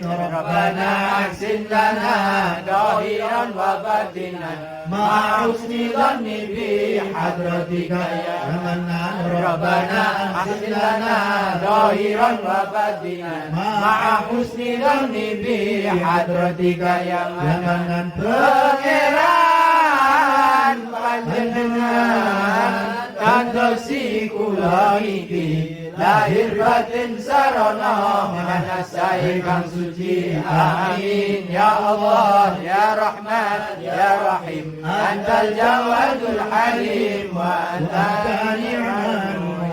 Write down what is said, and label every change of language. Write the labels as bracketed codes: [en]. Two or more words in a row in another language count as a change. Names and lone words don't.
[ar] ربنا أحسن لنا ظاهرا وباطنا مع حسن ظن بحضرتك يا منان. ربنا أحسن لنا ظاهرا وباطنا مع حسن ظن بحضرتك يا منان. [jv] Pangeran panjenengan kandosi kula iki lahir batin sarana manasai kang suci. [ar] آمين يا الله يا رحمن يا رحيم. أنت الجواد الحليم وأنت نعم